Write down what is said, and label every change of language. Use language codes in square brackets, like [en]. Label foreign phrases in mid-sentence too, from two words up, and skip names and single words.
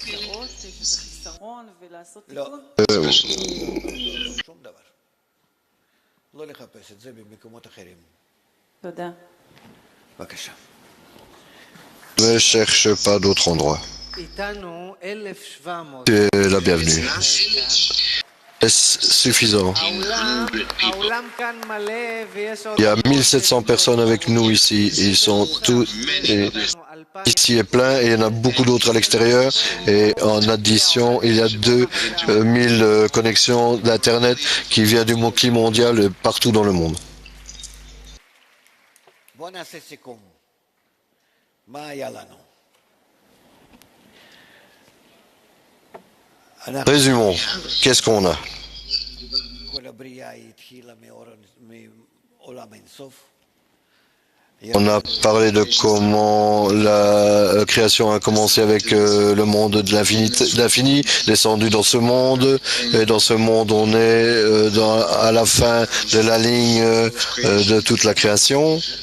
[fr] Ne cherche pas d'autre endroit. Tu es la bienvenue. Est-ce suffisant? [he] האולם כאן מלא ויש עוד... [fr] Il y a 1700 personnes avec nous ici. Ils sont tous ici est plein et il y en a beaucoup d'autres à l'extérieur. Et en addition, il y a 2000 connexions d'Internet qui viennent du Moki mondial partout dans le monde. [he] בואו נעשה סיכום. מה היה לנו? [fr] Résumons. Qu'est-ce qu'on a? [he] כל הבריאה התחילה מעולם אינסוף. [fr] On a parlé de comment la création a commencé avec le monde de l'infini, descendu dans ce monde, et dans ce monde on est à la fin de la ligne de toute la création.